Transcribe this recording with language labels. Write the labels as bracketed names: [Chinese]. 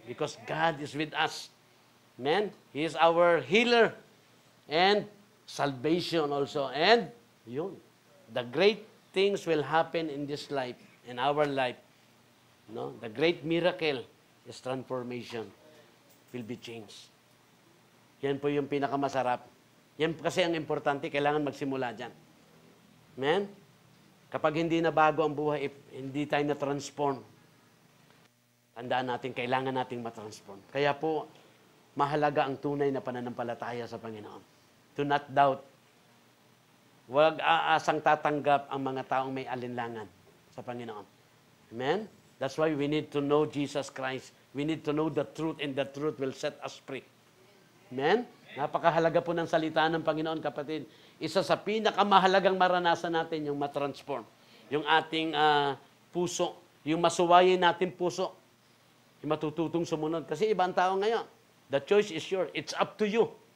[English] Because God is with us. Amen? He is our healer and salvation also. And yun, the great things will happen in this life, in our life. No? The great miracle is transformation will be changed. [Filipino] Yan po yung pinakamasarap. Yan kasi ang importante, kailangan magsimula dyan. Amen? Kapag hindi na bago ang buhay, hindi tayo na-transform, tandaan natin, kailangan nating matransform. Kaya po, mahalaga ang tunay na pananampalataya sa Panginoon. [English] Do not doubt. [Filipino] Huwag aasang tatanggap ang mga taong may alinlangan sa Panginoon. [English] Amen? That's why we need to know Jesus Christ. We need to know the truth, and the truth will set us free. [Filipino] Amen? Napakahalaga po ng salita ng Panginoon, kapatid. Isa sa pinakamahalagang maranasan natin yung matransform. Yung ating puso, yung masuwayin natin puso, yung matututong sumunod. Kasi iba ang tao ngayon. [English] The choice is yours. It's up to you.